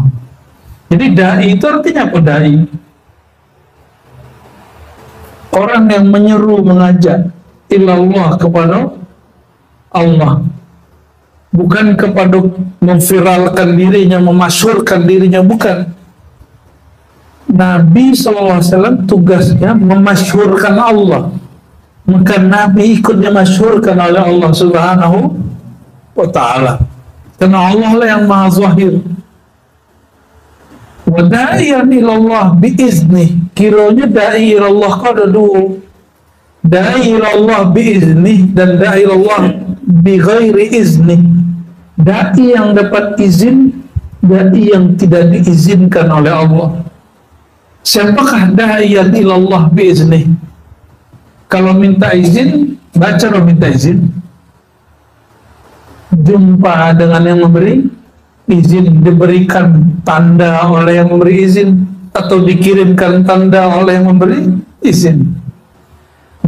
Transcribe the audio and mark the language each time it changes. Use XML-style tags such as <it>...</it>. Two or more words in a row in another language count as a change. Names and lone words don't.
<id>Jadi da'i itu artinya apa da'i? Orang yang menyeru, mengajak ilallah, kepada Allah, bukan kepada memviralkan dirinya, memasyhurkan dirinya, bukan. Nabi SAW tugasnya memasyhurkan Allah, maka Nabi ikut dimasyhurkan oleh Allah</id> <ar>Subhanahu wa Ta'ala,</ar> <id>karena Allah lah yang maha zahir.</id> <ar>Wa da'iyan ilallah biizni,</ar> <id>kiranya</id> <ar>da'i ilallah</ar> <id>kau ada dua,</id> <ar>da'i ilallah biizni</ar> <id>dan</id> <ar>da'i ilallah bi ghairi izni.</ar> <id>Da'i yang dapat izin, da'i yang tidak diizinkan oleh Allah. Siapakah</id> <ar>da'iyan ilallah biizni?</ar> <id>Kalau minta izin, baca lo minta izin, jumpa dengan yang memberi izin, diberikan tanda oleh yang memberi izin, atau dikirimkan tanda oleh yang memberi izin.</id>